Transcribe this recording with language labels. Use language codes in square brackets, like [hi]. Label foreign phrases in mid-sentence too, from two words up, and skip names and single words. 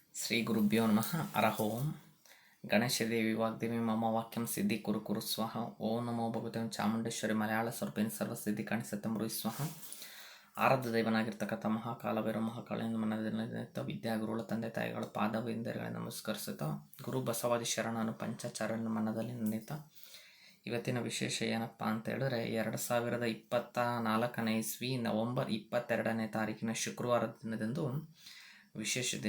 [sa] ಶ್ರೀ ಗುರುಭ್ಯೋ ನಮಃ. ಹರಃ ಓಂ. ಗಣೇಶದೇವಿ ವಾಗ್ದೇವಿ ಮಮ ವಾಕ್ಯಂ ಸಿದ್ಧಿ ಕುರು ಕುರು ಸ್ವಹ. ಓಂ ನಮೋ ಭಗವತೆ ಚಾಮುಂಡೇಶ್ವರಿ ಮಲಯಾಳ ಸ್ವರೂಪಿಣಿ ಸರ್ವಸಿದ್ಧಿ ಕಾಣಿಸತ್ತಂಬರು ಸ್ವಹ. [kn] ಆರಾಧ್ಯ ದೈವನಾಗಿರ್ತಕ್ಕಂಥ ಮಹಾಕಾಲಭೈರವ ಮಹಾಕಾಳಿಂದ ಮನದಿಂದ ವಿದ್ಯಾಗುರುಗಳ ತಂದೆ ತಾಯಿಗಳ ಪಾದವಿಂದರುಗಳನ್ನ ನಮಸ್ಕರಿಸುತ್ತಾ ಗುರು ಬಸವಾದಿ ಶರಣನು ಪಂಚಾಚಾರ್ಯನ ಮನದಲ್ಲಿ ನೆನೆಯುತ್ತಾ ಇವತ್ತಿನ ವಿಶೇಷ ಏನಪ್ಪ ಅಂತ ಹೇಳಿದ್ರೆ 2024 ಇಸ್ವಿ ನವೆಂಬರ್ 22ನೇ ತಾರೀಕಿನ ಶುಕ್ರವಾರದ ದಿನದಂದು ವಿಶೇಷ ದಿನ.